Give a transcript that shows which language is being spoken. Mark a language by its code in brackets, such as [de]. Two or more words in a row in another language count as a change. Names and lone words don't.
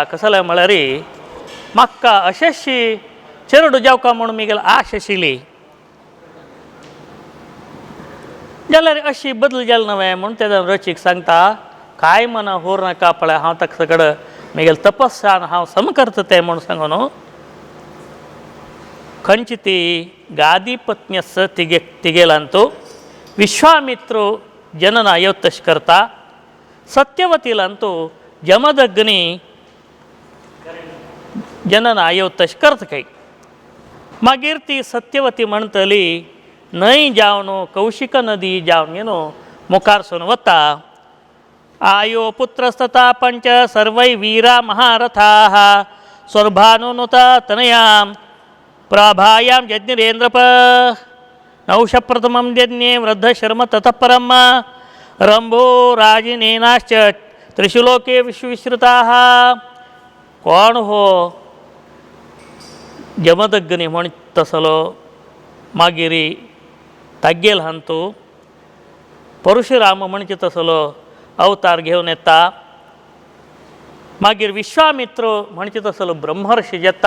[kok] कसलें म्हळ्यार म्हाका अशेंशी चेडू जावका म्हूण मिगेल आश आशिल्ली जाल्यार अशी बदल जाली न्हय म्हूण तेन्ना रचीक सांगता कांय मना होर नाका पळय हांव ताका सगळ मिगेल तपस्सान हांव सम करता तें म्हूण सांगून खंयची ती गादी पत्नी आसा तिगेलांतू विश्वामित्रू जनना येवतश करता. सत्यवतीलांतू जमदग्नी जनना येवतश करता खंय. मागीर ती सत्यवती म्हणटली न्हंय जावन कौशिक नदी जावन मुखारसून वता. [sa] आयो पुत्रस्तता पंच सर्वै वीरा महारथाः स्वर्भानुनुता तनयां प्राभायां यज्ञेन्द्रप नौष प्रथमं यज्ञे वृद्धशर्म ततः परम् रंभो राजिनेनाश्च त्रिषु लोके विश्वविश्रुताः. [kok] कोण हो जमदग्नी म्हणत असलो मागिरी तागेल हांतू परशुराम म्हणत असलो अवतार घेवन येता. मागीर विश्वामित्र म्हणत असलो ब्रह्मर्षी जाता.